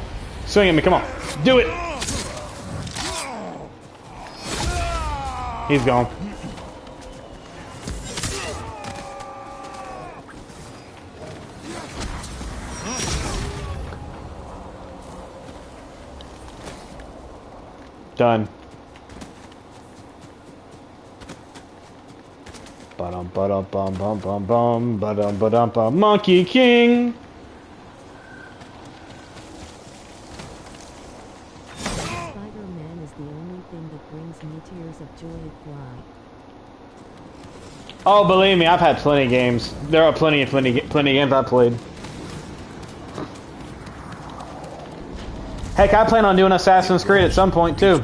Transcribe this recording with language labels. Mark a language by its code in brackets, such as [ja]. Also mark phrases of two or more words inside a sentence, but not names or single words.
[en] Swing at me, come on. Do it! He's gone. Done. Ba-dum, ba-dum, bum, bum, bum, bum, ba-dum, ba-dum, bum. Monkey King! Spider-Man is the only thing that brings me tears of joy at fly. Oh, believe me, I've had plenty of games. There are plenty of games I've played. Heck, I plan on doing Assassin's Creed at some point too.